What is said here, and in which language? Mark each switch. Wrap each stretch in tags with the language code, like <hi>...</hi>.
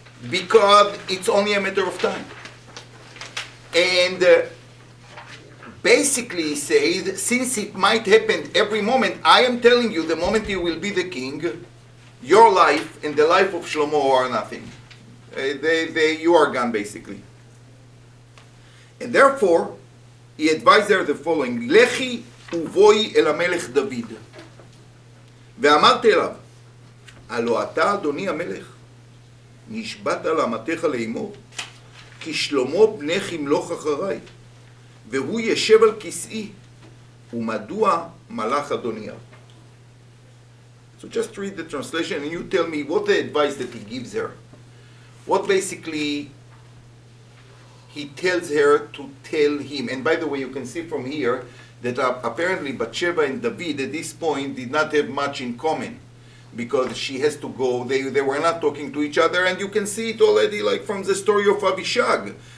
<en>Because it's only a matter of time. And basically he said, since it might happen every moment, I am telling you, the moment you will be the king, your life and the life of Shlomo are nothing. You are gone, basically. And therefore, he advised her the following,</en> <he>Lechi ובואי אל המלך דוד. ואמרתי אליו, הלא אתה אדוני המלך, נשבעת לאמתך לאמור, כי שלמה בנך ימלוך אחריי, והוא ישב על כסאי, ומדוע מלך אדוניהו.</he> <en>So just read the translation and you tell me what the advice that he gives her. What basically he tells her to tell him. And by the way, you can see from here that apparently Bathsheba and David at this point did not have much in common, because she has to go, they were not talking to each other, and you can see it already like from the story of Abishag.</en>